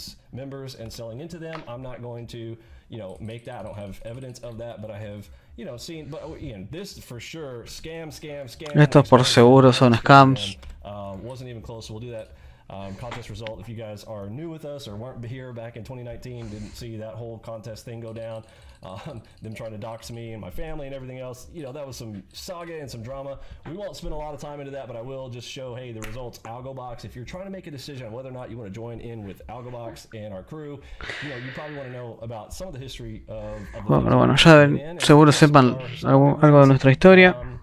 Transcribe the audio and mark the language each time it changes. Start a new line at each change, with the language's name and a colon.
English: Members and selling into them. I'm not going to, make that. I don't have evidence of that, but I have, seen. But again, this for sure, scam.
Spanish: Estos por seguro son scams.
English: Wasn't even close. So we'll do that contest result. If you guys are new with us or weren't here back in 2019, didn't see that whole contest thing go down, them trying to dox me and my family and everything else, that was some saga and some drama. We won't spend a lot of time into that, but I will just show, hey, the results, AlgoBox. If you're trying to make a decision on whether or not you want to join in with AlgoBox and our crew, you probably want to know about some of the history of
Spanish: bueno, ya seguro sepan algo de nuestra historia.